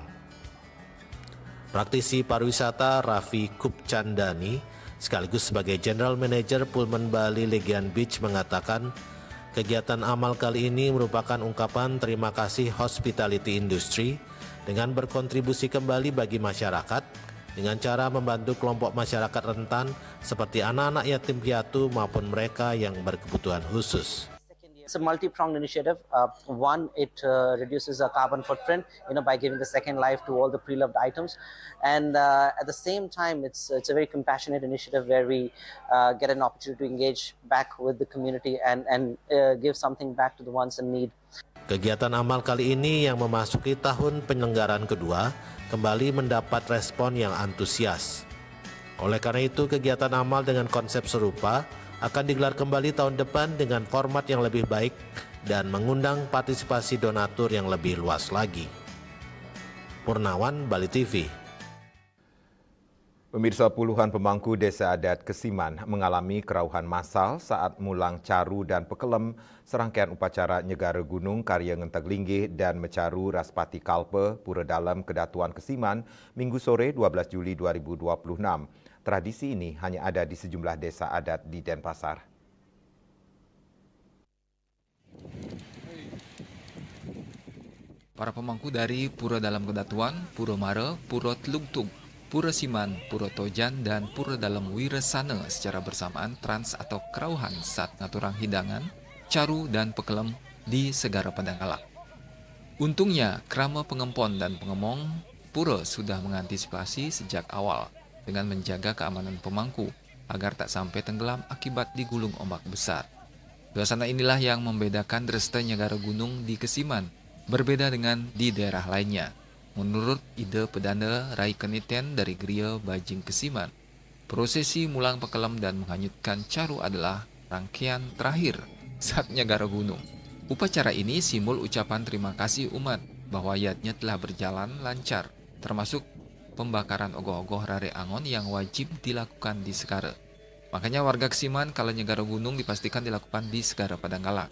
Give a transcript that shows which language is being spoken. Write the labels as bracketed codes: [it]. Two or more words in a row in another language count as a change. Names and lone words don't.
[id] Praktisi pariwisata Raffi Kupchandani sekaligus sebagai General Manager Pullman Bali Legian Beach mengatakan, kegiatan amal kali ini merupakan ungkapan terima kasih [en] hospitality industry [id] dengan berkontribusi kembali bagi masyarakat dengan cara membantu kelompok masyarakat rentan seperti anak-anak yatim piatu maupun mereka yang berkebutuhan khusus. [en] It's a multi-pronged initiative. One, it reduces the carbon footprint, by giving the second life to all the pre-loved items, and at the same time, it's a very compassionate initiative where we get an opportunity to engage back with the community and give something back to the ones in need. [id] Kegiatan amal kali ini yang memasuki tahun penyelenggaraan kedua kembali mendapat respon yang antusias. Oleh karena itu, kegiatan amal dengan konsep serupa akan digelar kembali tahun depan dengan format yang lebih baik dan mengundang partisipasi donatur yang lebih luas lagi. Purnawan, Bali TV. Pemirsa, puluhan pemangku desa adat Kesiman mengalami kerauhan massal saat mulang caru dan pekelem serangkaian upacara Nyegara Gunung Karya Ngenteg Linggih dan Mecaru Raspati Kalpe Pura Dalam Kedatuan Kesiman Minggu sore 12 Juli 2026. Tradisi ini hanya ada di sejumlah desa adat di Denpasar. Para pemangku dari Pura Dalam Kedatuan, Pura Mare, Pura Telungtung, Pura Siman, Pura Tojan, dan Pura Dalam Wiresana secara bersamaan trans atau kerauhan saat ngaturang hidangan, caru, dan pekelem di Segara Padangkala. Untungnya, krama pengempon dan pengemong Pura sudah mengantisipasi sejak awal dengan menjaga keamanan pemangku agar tak sampai tenggelam akibat digulung ombak besar. Suasana inilah yang membedakan Dresta Nyegara Gunung di Kesiman, berbeda dengan di daerah lainnya. Menurut ide Pedanda Rai Keniten dari Geria Bajing Kesiman, prosesi mulang pekelem dan menghanyutkan caru adalah rangkaian terakhir saat Nyegara Gunung. Upacara ini simbol ucapan terima kasih umat bahwa yatnya telah berjalan lancar, termasuk pembakaran ogoh-ogoh rare angon yang wajib dilakukan di Segara. Makanya warga Kesiman kala Nyegara Gunung dipastikan dilakukan di Segara Padangkala.